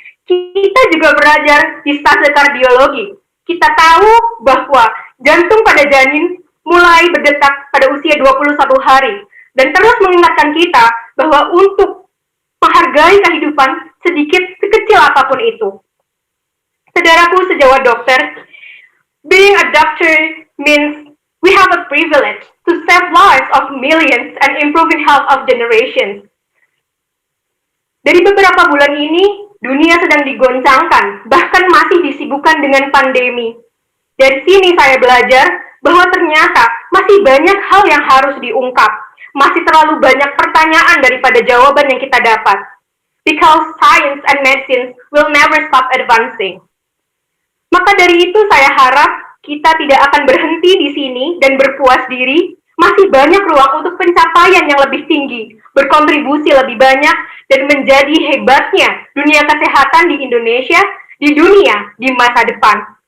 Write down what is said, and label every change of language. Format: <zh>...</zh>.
<id>Kita juga belajar di stase kardiologi. Kita tahu bahwa jantung pada janin mulai berdetak pada usia 21 hari, dan terus mengingatkan kita bahwa untuk menghargai kehidupan sedikit sekecil apapun itu.</id> <en>Saudaraku sejawat dokter, being a doctor means we have a privilege to save lives of millions and improving health of generations.</en> <id>Dari beberapa bulan ini, dunia sedang digoncangkan, bahkan masih disibukkan dengan pandemi. Dari sini saya belajar bahwa ternyata masih banyak hal yang harus diungkap. Masih terlalu banyak pertanyaan daripada jawaban yang kita dapat.</id> <en>Because science and medicine will never stop advancing.</en> <id>Maka dari itu saya harap kita tidak akan berhenti di sini dan berpuas diri. Masih banyak ruang untuk pencapaian yang lebih tinggi, berkontribusi lebih banyak, dan menjadi hebatnya dunia kesehatan di Indonesia, di dunia, di masa depan.</id>